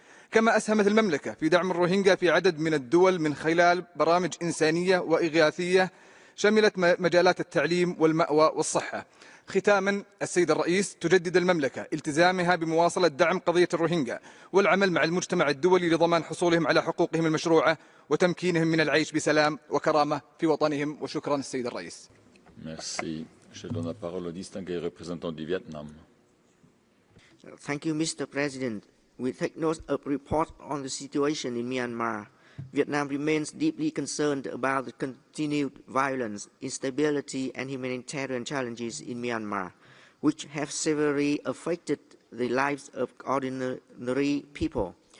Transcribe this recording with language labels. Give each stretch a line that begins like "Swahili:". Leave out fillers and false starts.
Arabic: كما أسهمت المملكة في دعم الروهينجا في عدد من الدول من خلال برامج إنسانية وإغاثية شملت مجالات التعليم والمأوى والصحة. ختاما السيد الرئيس، تجدد المملكة التزامها بمواصلة دعم قضية الروهينجا والعمل مع المجتمع الدولي لضمان حصولهم على حقوقهم المشروعة وتمكينهم من العيش بسلام وكرامة في وطنهم. وشكرا السيد الرئيس.
French: Merci. Je donne la parole au distingué représentant du Vietnam.
English: Thank you, Mr. President. We take note of a report on the situation in Myanmar. Vietnam remains deeply concerned about the continued violence, instability, and humanitarian challenges in Myanmar, which have severely affected the lives of ordinary people.